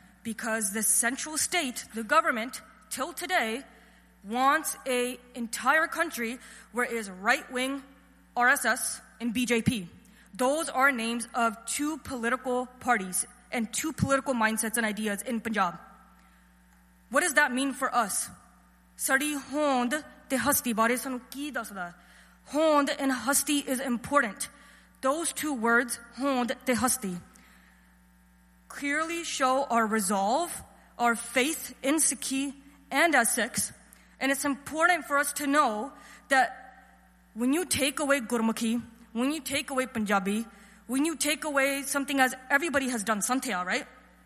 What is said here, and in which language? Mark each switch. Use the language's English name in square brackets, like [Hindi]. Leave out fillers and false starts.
[English] Because the central state, the government, till today, wants a entire country where it is right-wing RSS and BJP. Those are names of two political parties and two political mindsets and ideas in Punjab. What does that mean for us? [Punjabi] ਸਾਡੀ ਹੋਂਦ ਤੇ ਹਸਤੀ ਬਾਰੇ ਸਾਨੂੰ ਕੀ ਦੱਸਦਾ. [English] Hond and hasti is important. Those two words, hond te hasti, clearly show our resolve, our faith in Sikhi and as Sikhs. And it's important for us to know that when you take away Gurmukhi, when you take away Punjabi, when you take away something as everybody has done Santhya, right?